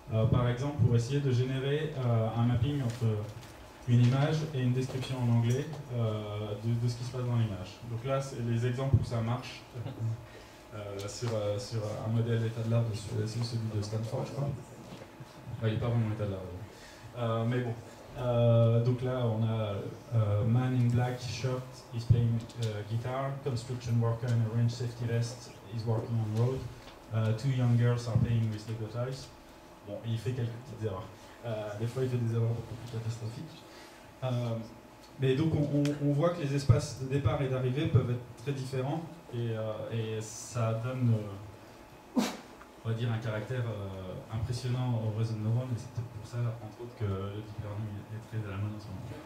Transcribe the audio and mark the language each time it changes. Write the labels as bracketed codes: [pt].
[fr] Par exemple, pour essayer de générer un mapping entre une image et une description en anglais de ce qui se passe dans l'image. Donc là, c'est les exemples où ça marche sur un modèle d'état de l'art, c'est celui de Stanford, je crois. Il n'est pas vraiment état de l'art. Mais bon. Donc là, on a [en] man in black shirt is playing guitar, construction worker in a range safety vest is working on road, 2 young girls are playing with Lego toys. [fr] Bon, il fait quelques petites erreurs. Des fois, il fait des erreurs beaucoup plus catastrophiques. Mais donc, on voit que les espaces de départ et d'arrivée peuvent être très différents et ça donne, on va dire, un caractère impressionnant au réseau de neurones, et c'est peut-être pour ça, entre autres, que le deep learning est très à la mode en ce moment.